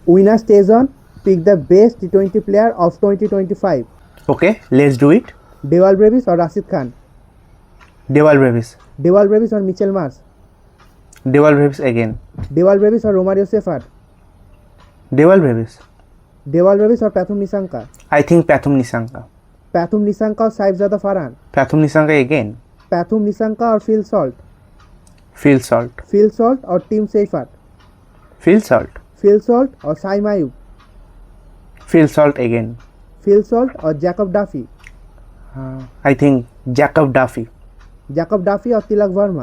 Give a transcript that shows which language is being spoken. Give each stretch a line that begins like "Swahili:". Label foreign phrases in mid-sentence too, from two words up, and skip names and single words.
English: Winner stays on. Pick the best T20 player of 2025. Okay, let's do it. Dewal Brevis or Rashid Khan? Dewal Brevis. Dewal Brevis or Mitchell Marsh? Dewal Brevis again. Dewal Brevis or Romario Sefard? Dewal Brevis. Dewal Brevis or Pathum Nissanka? I think Pathum Nissanka. Pathum Nissanka or Saifzada Farhan? Pathum Nissanka again. Pathum Nissanka or Phil Salt? Phil Salt. Phil Salt or Tim Seifert? Phil Salt. Phil Salt or Saim Ayub? Phil Salt again. Phil Salt or Jacob Duffy? I think Jacob Duffy. Jacob Duffy or Tilak Verma?